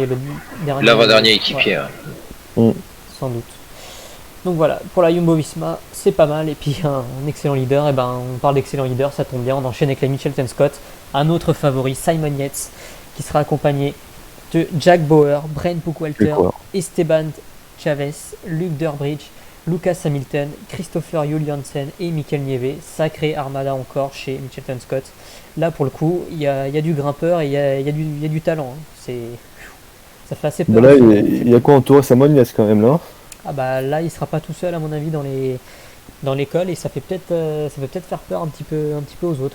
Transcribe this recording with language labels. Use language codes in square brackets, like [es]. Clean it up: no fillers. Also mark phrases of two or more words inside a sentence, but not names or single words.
[fr] l'avant-dernier équipier. Ouais. Sans doute. Donc voilà, pour la Jumbo-Visma, c'est pas mal. Et puis un excellent leader, et ben on parle d'excellent leader, ça tombe bien, on enchaîne avec la Mitchelton Scott, un autre favori, Simon Yates, qui sera accompagné de Jack Bauer, Brent Buchwalter, Esteban Chavez, Luke Durbridge, Lucas Hamilton, Christopher Juliansen et Mikel Nieve. Sacré armada encore chez Mitchelton Scott. Là pour le coup, il y a du grimpeur et il y a du talent. Hein. Ça fait assez peur. Bah là, il y a quoi en tour Simon Yates quand même là. Ah bah là, il sera pas tout seul à mon avis dans l'école et ça peut peut-être faire peur un petit peu aux autres.